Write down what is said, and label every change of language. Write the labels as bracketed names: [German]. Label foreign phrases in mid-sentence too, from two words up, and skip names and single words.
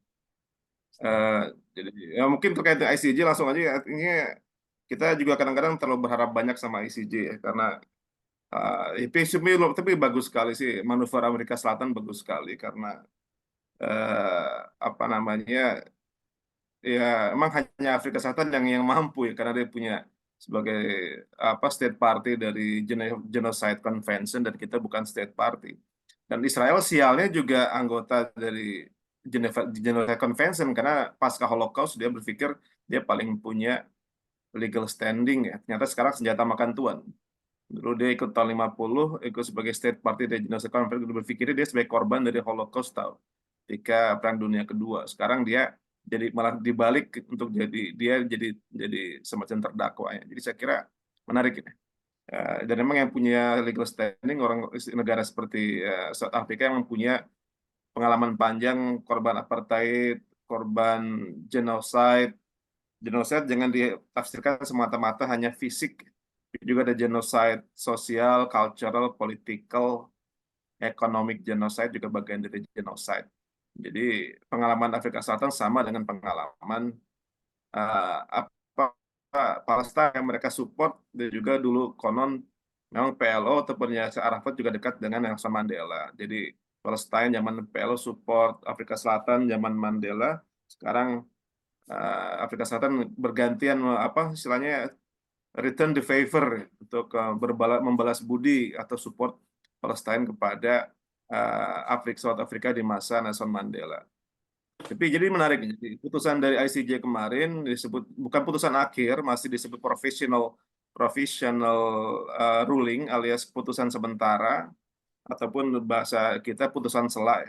[Indonesian] Jadi ya mungkin terkait dengan ICJ langsung aja, artinya kita juga kadang-kadang terlalu berharap banyak sama ICJ ya, karena tapi bagus sekali sih, manuver Amerika Selatan bagus sekali karena apa namanya, ya emang hanya Afrika Selatan yang mampu ya, karena dia punya sebagai [English] state party [Indonesian] dari Genocide Convention dan kita bukan [English] state party. [Indonesian] Dan Israel sialnya juga anggota dari Genocide Convention karena pasca Holocaust dia berpikir dia paling punya [English] legal standing [Indonesian] ya. Ternyata sekarang senjata makan tuan. Dulu dia ikut tahun 50, ikut sebagai [English] state party [Indonesian] dari Genocide Convention, berpikir dia sebagai korban dari Holocaust tahu. Ketika Perang Dunia Kedua. Sekarang dia jadi malah dibalik untuk jadi semacam terdakwa ya. Jadi saya kira menarik ya. Dan memang yang punya [English] legal standing [Indonesian] orang negara seperti South Africa yang mempunyai pengalaman panjang korban apartheid, korban genocide. Genocide jangan ditafsirkan semata-mata hanya fisik, juga ada genocide sosial, [English] cultural, political, economic genocide [Indonesian] juga bagian dari genocide. Jadi pengalaman Afrika Selatan sama dengan pengalaman Palestina yang mereka support, dan juga dulu konon memang PLO ataupun Yasser Arafat juga dekat dengan Nelson Mandela. Jadi Palestina zaman PLO support Afrika Selatan zaman Mandela. Sekarang Afrika Selatan bergantian istilahnya [English] return the favor [Indonesian] untuk membalas budi atau support Palestina kepada South Africa di masa Nelson Mandela. Tapi jadi menarik, jadi putusan dari ICJ kemarin disebut bukan putusan akhir, masih disebut [English] provisional ruling [Indonesian] alias putusan sementara ataupun bahasa kita putusan sela.